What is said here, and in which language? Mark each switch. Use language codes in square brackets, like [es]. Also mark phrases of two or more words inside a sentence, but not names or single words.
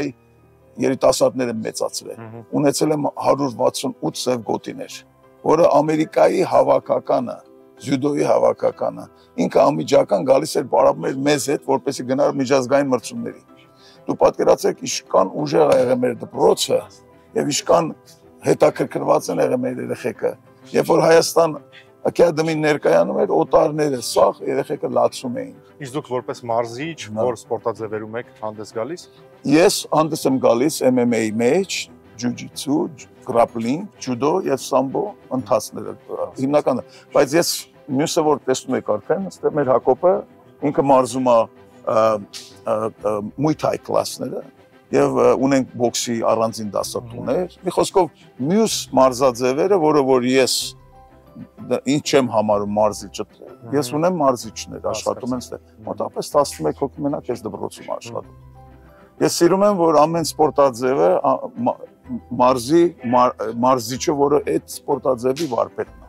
[hy] երիտասարդներ եմ մեծացրել։ Ունեցել եմ 168 սև գոտիներ, որը Ամերիկայի հավաքականը, ձյուդոյի հավաքականը, ինքը անմիջական գալիս էր պարապում էր մեզ հետ, որպեսզի գնար միջազգային մրցումների։ Դու պատկերացրեք ինչքան ուժեղ է եղել մեր դպրոցը եւ ինչքան հետաքրքրված են եղել մեր երեխեքը։ Երբ որ Հայաստան Academy-ն ներկայանում էր, օտարները սաղ երեխեքը լացում էին։ Իսկ դուք որպես մարզիչ, որ սպորտաձևերում եք հանդես գալիս։ Ես հանդես եմ գալիս MMA-ի մեջ, [en] jiu-jitsu, grappling, judo [hy] եւ sambo ընթացները հիմնականը, բայց ես մյուսը որ տեսնում եք արդեն, այստեղ մեր Հակոբը ինքը մարզում է Muay Thai կլասները եւ ունենք բոքսի առանձին դասատուներ։ Մի խոսքով մյուս մարզաձևերը, որը որ ես ինչ չեմ համարում մարզիչ։ Ես ունեմ մարզիչներ աշխատում են ստե։ Մոտավորապես 11 հոգի մենակ ես դպրոցում աշխատում։ Ես սիրում եմ, որ ամեն սպորտաձևը մարզիչը, որը այդ սպորտաձևի վարպետն է։